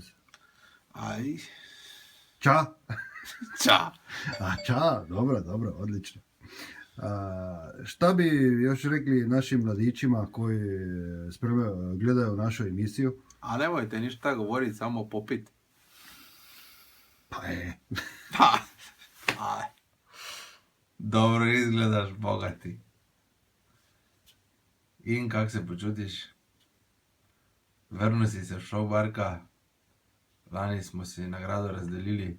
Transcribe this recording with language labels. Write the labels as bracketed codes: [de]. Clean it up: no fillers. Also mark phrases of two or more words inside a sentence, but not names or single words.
[hr] Aj. Ča? Ča. Ča, dobro, odlično. [sr] Šta bi još rekli našim mladićima koji gledaju našu emisiju? A nemojte ništa govoriti, samo popit. Pa Aj. Dobro izgledaš, bogati. [sl] In kak se počutiš? Vrnil si se v šov Barka. Lani smo si nagrado razdelili.